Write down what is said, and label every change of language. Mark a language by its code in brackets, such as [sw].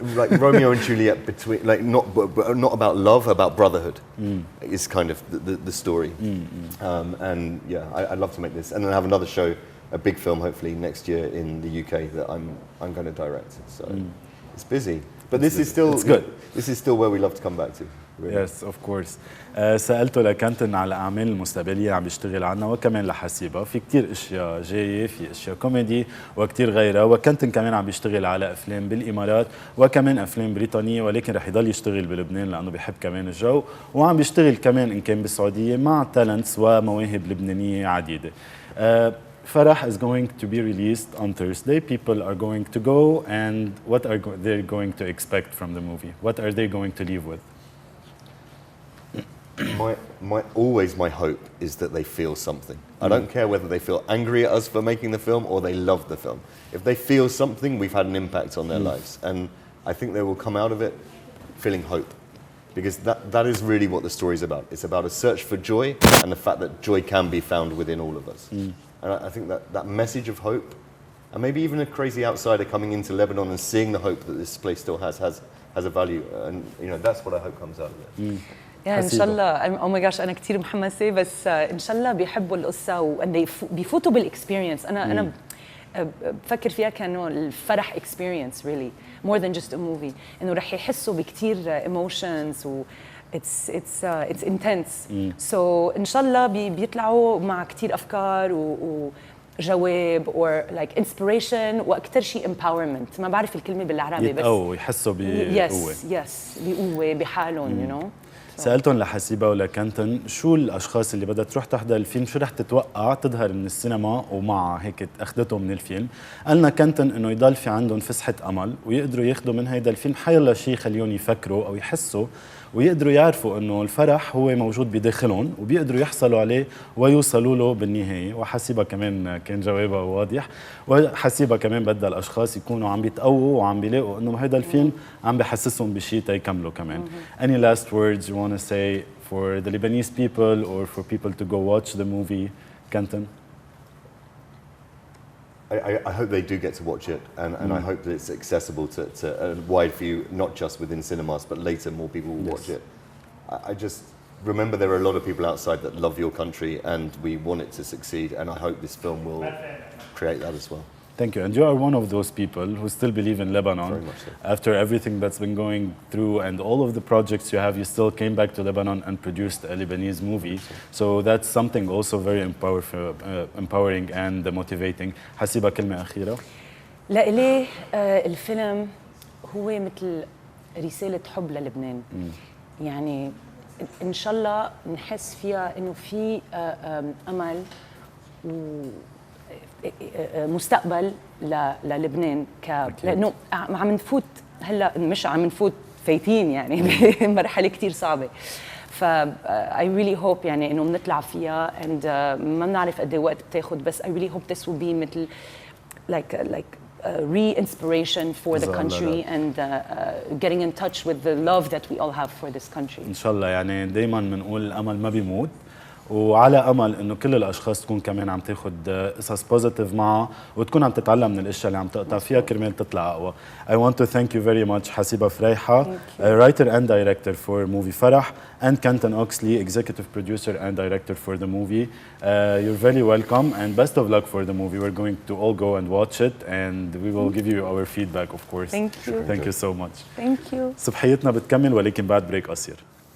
[en] like Romeo and Juliet between, like not about love, about brotherhood. Is kind of the story. And yeah, I'd love to make this, and then I have another show, a big film, hopefully next year in the UK that I'm going to direct. So it's busy, but this is still good. This is still where we love to come back to. Really. Yes, of course. [ar] سألته لكنتن على الأعمال المستقبلية عم بيشتغل عنها وكمان لحسيبة. في كتير أشياء جاية، في أشياء كوميدي وكتير غيرها، وكنتن كمان عم بيشتغل على أفلام بالإمارات وكمان أفلام بريطانية، ولكن رح يضل يشتغل بلبنان لأنه بيحب كمان الجو، وعم بيشتغل كمان إن كان بالسعودية مع تالنتس ومواهب لبنانية عديدة. [en] Farah is going to be released on Thursday. People are going to go, and what are they going to expect from the movie? What are they going to leave with? Always my hope is that they feel something. I don't care whether they feel angry at us for making the film or they love the film. If they feel something, we've had an impact on their lives. And I think they will come out of it feeling hope. Because that is really what the story is about. It's about a search for joy and the fact that joy can be found within all of us. And I think that message of hope, and maybe even a crazy outsider coming into Lebanon and seeing the hope that this place still has a value. And that's what I hope comes out of it. [ar] يعني ان شاء الله او ماي جاش انا كثير محمسه بس ان شاء الله بيحبوا القصه وان بيفوتوا بالاكسبيرينس. انا بفكر فيها كانه الفرح اكسبيرينس [en] really more than just a movie, [ar] انه رح يحسوا بكثير emotions و [en] it's intense. [ar] So ان شاء الله بيطلعوا مع كثير افكار وجواب [en] or like inspiration [ar] واكثر شيء empowerment. ما بعرف الكلمه بالعربي بس يحسوا بقوه. يس بقوه بحالهم [en] you know. [ar] سألتهم لحسيبة ولكنتن شو الأشخاص اللي بدها تروح تحضر الفيلم شو رح تتوقع تظهر من السينما ومع هيك أخذتهم من الفيلم. قالنا كنتن إنه يضل في عندهم فسحة أمل ويقدروا ياخذوا من هيدا الفيلم حيلا شيء خليهم يفكروا أو يحسوا ويقدروا يعرفوا إنه الفرح هو موجود بداخلهم وبيقدروا يحصلوا عليه ويوصلوا له بالنهاية. وحسيبة كمان كان جوابها واضح، وحسيبة كمان بدها الأشخاص يكونوا عم بيتقووا وعم بيلاقوا إنه هيدا الفيلم عم بحسسهم بشيء تيكملوا كمان. [en] Any last words you want to say for the Lebanese people or for people to go watch the movie, Kenton? I hope they do get to watch it, and I hope that it's accessible to a wide view, not just within cinemas, but later more people will watch it. I just remember there are a lot of people outside that love your country, and we want it to succeed, and I hope this film will create that as well. Thank you. And you are one of those people who still believe in Lebanon. Very much so. After everything that's been going through and all of the projects you have, you still came back to Lebanon and produced a Lebanese movie. So that's something also very empowering and motivating. [ar] حسيبة كلمة أخيرة. لإلي الفيلم هو مثل رسالة حب للبنان. يعني إن شاء الله نحس فيها إنه في أمل مستقبل للبنان لانه عم نفوت هلا مش عم نفوت فايتين يعني بمرحله كثير صعبه. [en] ف I really hope [ar] يعني انه بنطلع فيها [en] and [ar] ما بنعرف قد ايه وقت بتاخذ بس [en] I really hope this will be مثل like re-inspiration for the country and getting in touch with the love that we all have for this country. [ar] ان شاء الله يعني دائما بنقول الامل ما بيموت، وعلى امل انه كل الاشخاص تكون كمان عم تاخذ قصص بوزيتيف معها وتكون عم تتعلم من الاشياء اللي عم تقطع فيها كرمال تطلع اقوى. [en] I want to thank you very much حسيبة فريحة, writer and director for movie Farah, and Kenton Oxley, executive producer and director for the movie. You're very welcome and best of luck for the movie. We're going to all go and watch it and we will give you our feedback of course. Thank you. Thank you so much. Thank you. [ar] صبحيتنا بتكمل ولكن بعد بريك قصير.